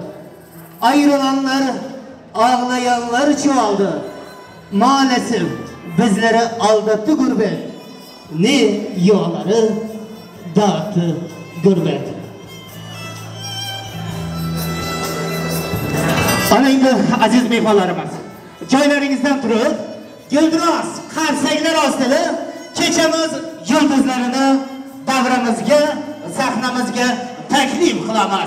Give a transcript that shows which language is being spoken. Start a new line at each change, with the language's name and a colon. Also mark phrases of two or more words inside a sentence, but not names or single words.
Turkish: Ayrılanlar, ağlayanlar çoğaldı. Maalesef bizleri aldattı gurbet. Ne yuvaları dağıttı gurbet.
Uzbek: Ana indi aziz mehmonlarimiz, joylaringizdan turib, Guldiroz qarsaklar ostida kechamiz yulduzlarini davramizga, sahnamizga taklif qilamiz.